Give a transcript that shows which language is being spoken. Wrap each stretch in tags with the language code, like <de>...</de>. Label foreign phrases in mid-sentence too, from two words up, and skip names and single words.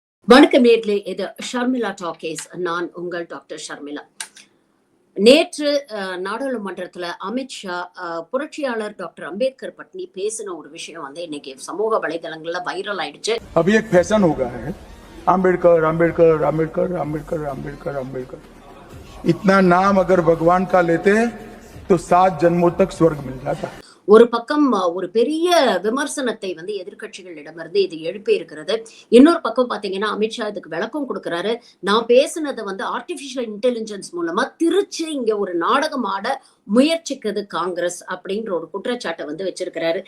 <ta>வணக்கம் நேர்களே, இது ஷர்மிளா டாக்கீஸ். நான் உங்கள் டாக்டர் ஷர்மிளா. நேற்று நாடாளுமன்றத்துல அமித்ஷா புரட்சியாளர் டாக்டர் அம்பேத்கர் பற்றி பேசின ஒரு விஷயம் வந்து இன்னைக்கு சமூக வலைதளங்கள்ல வைரல் ஆயிடுச்சு.</ta> <hi>अभी एक फैशन हो गया है, अम्बेडकर अम्बेडकर अम्बेडकर अम्बेडकर अम्बेडकर अम्बेडकर। इतना नाम अगर भगवान का लेते तो 7 जन्मों तक स्वर्ग मिल जाता।</hi> <ta>ஒரு பக்கம் ஒரு பெரிய விமர்சனத்தை வந்து எதிர்கட்சிகளிடமிருந்து இது எழுப்பி இருக்கிறது. இன்னொரு பக்கம் பாத்தீங்கன்னா அமித்ஷா இதுக்கு விளக்கம் கொடுக்கிறாரு. நான் பேசினதை வந்து</ta> <en>artificial intelligence</en> <ta>மூலமா திருச்சி இங்க ஒரு நாடகம் ஆட முயற்சிக்குது காங்கிரஸ் அப்படின்ற ஒரு குற்றச்சாட்டை வந்து வச்சிருக்கிறாரு.</ta>